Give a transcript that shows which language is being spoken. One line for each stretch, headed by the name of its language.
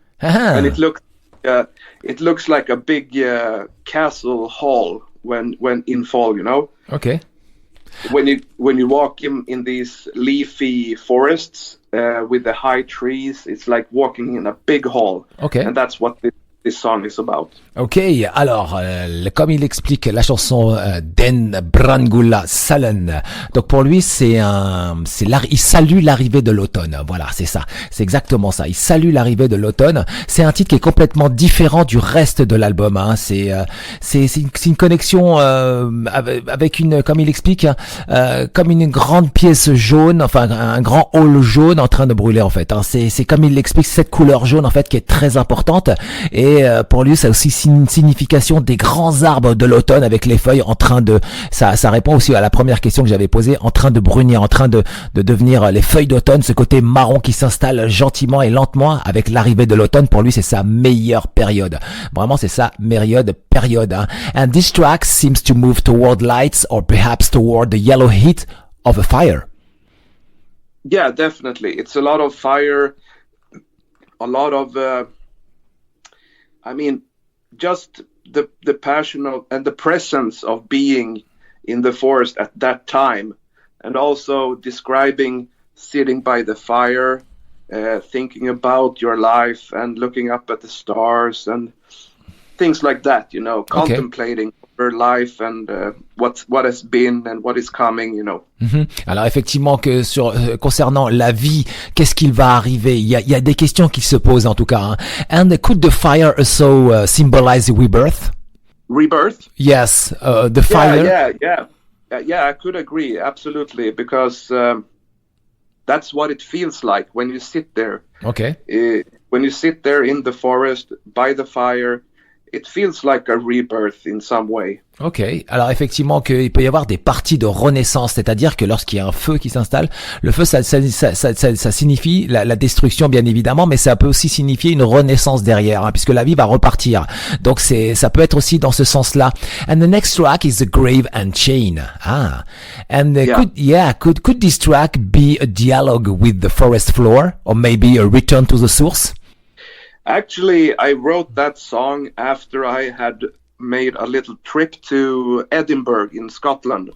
English: And it looks like a big castle hall when in fall, you know. Okay. When you walk in these leafy forests with the high trees, it's like walking in a big hall. Okay. And that's what this song is about.
French: Ok, alors comme il explique la chanson Den Brandgula Salen, donc pour lui il salue l'arrivée de l'automne. Voilà, c'est ça, c'est exactement ça. Il salue l'arrivée de l'automne. C'est un titre qui est complètement différent du reste de l'album. Hein. C'est une connexion avec une, comme il explique, comme une grande pièce jaune, enfin un grand hall jaune en train de brûler en fait. Hein. C'est comme il l'explique, cette couleur jaune en fait qui est très importante. Et pour lui, ça a aussi une signification des grands arbres de l'automne avec les feuilles en train de... Ça répond aussi à la première question que j'avais posée, en train de brunir, en train de devenir les feuilles d'automne, ce côté marron qui s'installe gentiment et lentement avec l'arrivée de l'automne. Pour lui, c'est sa meilleure période. Vraiment, c'est sa meilleure période. Hein.
English: And this track seems to move toward lights or perhaps toward the yellow heat of a fire. Yeah, definitely. It's a lot of fire, a lot of, just the passion of, and the presence of being in the forest at that time, and also describing sitting by the fire, thinking about your life and looking up at the stars and things like that, contemplating your life and what has been and what is coming.
French: Alors effectivement que concernant la vie, qu'est-ce qu'il va arriver? Il y a des questions qui se posent en tout cas. Hein.
English: And could the fire also symbolize rebirth? Rebirth? Yes, the fire. Yeah, I could agree absolutely, because that's what it feels like when you sit there. Okay. When you sit there in the forest by the fire, it feels like a rebirth in some way.
French: Ok, alors effectivement qu'il peut y avoir des parties de renaissance, c'est-à-dire que lorsqu'il y a un feu qui s'installe, le feu ça signifie la destruction bien évidemment, mais ça peut aussi signifier une renaissance derrière, hein, puisque la vie va repartir. Donc ça peut être aussi dans ce sens-là.
English: And the next track is The Grave and Chain. And could this track be a dialogue with the forest floor, or maybe a return to the source? Actually, I wrote that song after I had made a little trip to Edinburgh in Scotland.